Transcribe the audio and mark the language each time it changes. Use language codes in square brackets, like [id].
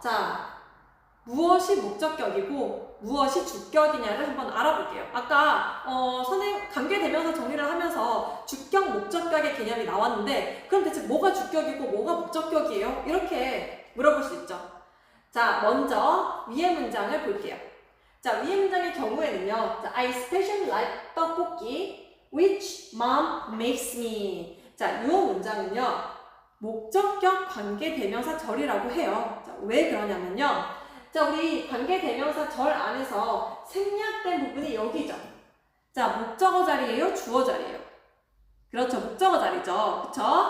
[ko] 자, 무엇이 목적격이고 무엇이 주격이냐를 한번 알아볼게요. 아까 관계대명사 정리를 하면서 주격, 목적격의 개념이 나왔는데 그럼 대체 뭐가 주격이고 뭐가 목적격이에요? 이렇게 물어볼 수 있죠. 자, 먼저 위의 문장을 볼게요. 자, 위의 문장의 경우에는요. [en] 자, I especially like 떡볶이 which mom makes me. [ko] 자, 이 문장은요. 목적격 관계대명사 절이라고 해요. 자, 왜 그러냐면요. 자, 우리 관계대명사 절 안에서 생략된 부분이 여기죠. 자, 목적어 자리예요? 주어 자리예요? 그렇죠. 목적어 자리죠. 그쵸?